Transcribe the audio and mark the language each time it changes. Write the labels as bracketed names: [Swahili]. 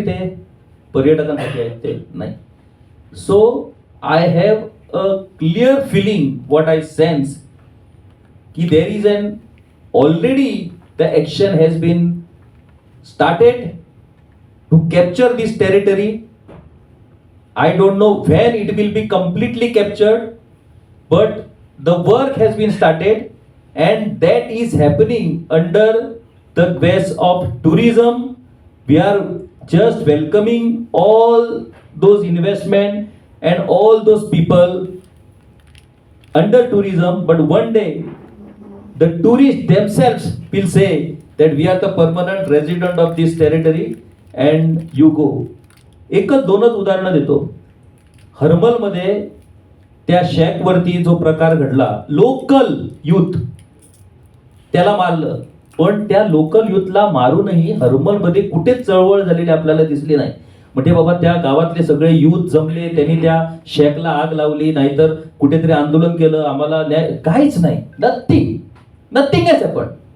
[Marathi] ते पर्यटकांसाठी आहेत ते नाही. [English] So I have a clear feeling, what I sense, की there is an already the action has been started to capture this territory. I don't know when it will be completely captured, but the work has been started, and that is happening under the guise of tourism. We are just welcoming all those investment and all those people under tourism, but one day the tourists themselves will say that we are the permanent resident of this territory and you go. [Marathi] एकच दोनच उदाहरणं देतो. हर्मलमध्ये त्या शॅकवरती जो प्रकार घडला, local youth त्याला मारलं, पण त्या लोकल युथला मारूनही हर्मलमध्ये कुठेच चळवळ झालेली आपल्याला दिसली नाही. म्हणजे बाबा त्या गावातले सगळे युथ जमले, त्यांनी त्या शॅकला आग लावली, नाहीतर कुठेतरी आंदोलन केलं, आम्हाला न्याय, काहीच नाही. [English] Nothing has happened.